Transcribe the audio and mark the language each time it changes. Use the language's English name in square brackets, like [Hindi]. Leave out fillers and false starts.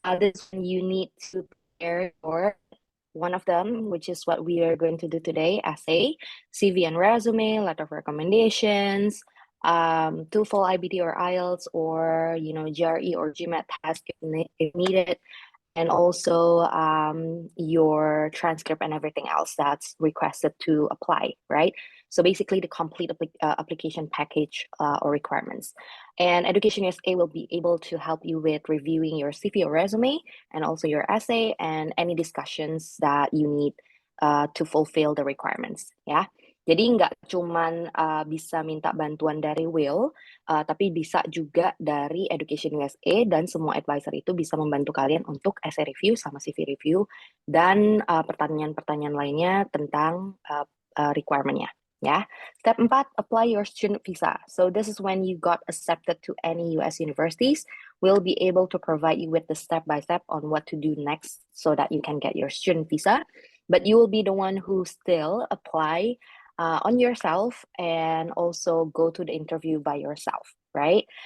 [English] This you need to prepare for one of them, which is what we are going to do today, essay, CV and resume, letter of recommendations, TOEFL, IBT or IELTS, or GRE or GMAT test if needed, and also your transcript and everything else that's requested to apply, right? So basically the complete application package or requirements. And Education USA will be able to help you with reviewing your CV or resume, and also your essay and any discussions that you need to fulfill the requirements, ya. [Indonesian] Jadi nggak cuman bisa minta bantuan dari Will, tapi bisa juga dari Education USA, dan semua advisor itu bisa membantu kalian untuk essay review sama CV review dan pertanyaan-pertanyaan lainnya tentang requirement-nya. [English] Ya. Step 4, apply your student visa. So this is when you got accepted to any US universities. We'll be able to provide you with the step-by-step on what to do next so that you can get your student visa. But you will be the one who still apply on yourself and also go to the interview by yourself, right?